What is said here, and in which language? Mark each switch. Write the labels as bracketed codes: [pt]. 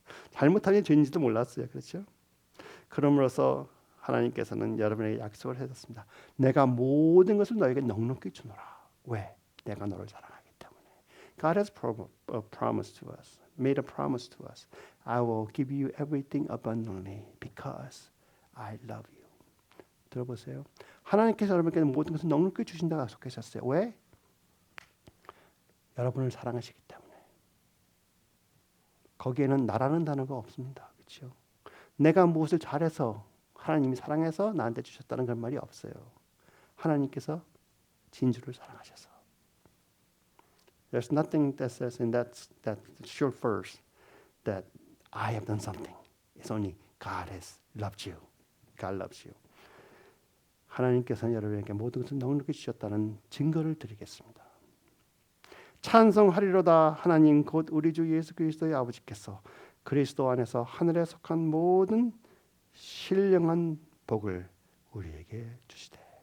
[ko] 잘못하면 죄인지도 몰랐어요. 그렇죠? 그럼으로써 하나님께서는 여러분에게 약속을 해줬습니다. 내가 모든 것을 너에게 넉넉히 주노라. 왜? 내가 너를 사랑하기 때문에. [en] God has promised to us, made a promise to us. I will give you everything abundantly because I love you. [ko] 들어보세요. 하나님께서 여러분께 모든 것을 넉넉히 주신다고 약속하셨어요. 왜? 여러분을 사랑하시기 때문에. 거기에는 나라는 단어가 없습니다. 그렇죠? 내가 무엇을 잘해서 하나님이 사랑해서 나한테 주셨다는 그런 말이 없어요. 하나님께서 진주를 사랑하셔서. [en] There's nothing that says in that short verse that I have done something. It's only God has loves you. God loves you. [ko] 하나님께서는 여러분에게 모든 것을 넉넉히 주셨다는 증거를 드리겠습니다. 찬송하리로다. 하나님 곧 우리 주 예수 그리스도의 아버지께서 그리스도 안에서 하늘에 속한 모든 신령한 복을 우리에게 주시되.